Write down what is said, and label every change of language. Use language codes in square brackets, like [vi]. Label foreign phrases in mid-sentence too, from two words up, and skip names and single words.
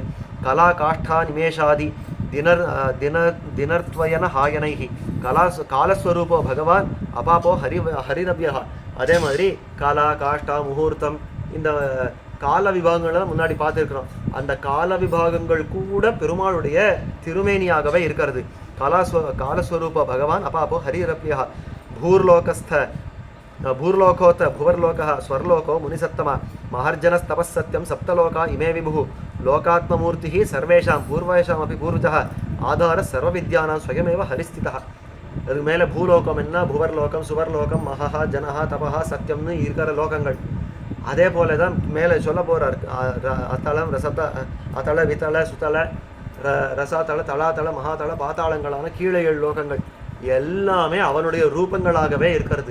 [sa] कला काष्ठा निमेषादि दिनर्त्वयन हायनैः कालस्वरूपो भगवान् अपापो हरिरव्ययः. [ta] அதே மாதிரி காலா காஷ்டா முகூர்த்தம் இந்த கால விபாகங்களை முன்னாடி பார்த்துருக்குறோம். அந்த கால விபாகங்கள் கூட பெருமாளுடைய திருமேனியாகவே இருக்கிறது. [sa] कालस्वरूप भगवान् अपापो हरिरव्ययः. भूर्लोकोत भुवर्लोकः स्वर्लोको मुनिसत्तम महर्जनस्तपस्सत्यं सप्तलोका इमे विभुः लोकात्ममूर्तिः सर्वेषां पूर्वेषामपि पूर्वजः आधारः सर्वविद्यानां स्वयमेव हरिस्थितः. [ta] அதுக்கு மேலே பூலோகம் என்ன, புவர்லோகம், சுவர்லோகம், மகா ஜனஹா தபஹா சத்தியம்னு இருக்கிற லோகங்கள். அதே போல தான் மேலே சொல்ல போகிறார். அத்தளம் அத்தள வித்தள சுத்தள ரசாத்தள தளாத்தள மகாதள பாத்தாளங்களான கீழே 7 லோகங்கள் எல்லாமே அவனுடைய ரூபங்களாகவே இருக்கிறது.